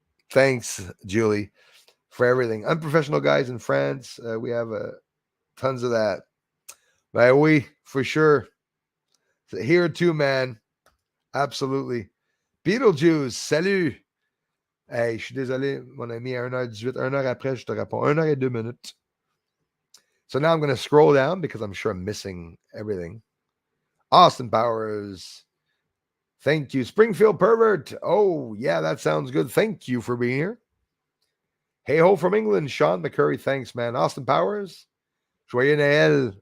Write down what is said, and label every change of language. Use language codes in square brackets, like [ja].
[en] Thanks, Julie, for everything. Unprofessional guys in France. We have tons of that. But we, for sure. So here too, man. Absolutely. [fr] Beetlejuice, salut. Hey, je suis désolé, mon ami, à 1h18, 1h après, je te réponds. 1h02. [en] So now I'm going to scroll down because I'm sure I'm missing everything. Austin Powers. Thank you. Springfield Pervert. Oh, yeah, that sounds good. Thank you for being here. Hey ho from England. Sean McCurry. Thanks, man. Austin Powers. [fr] Joyeux Noël.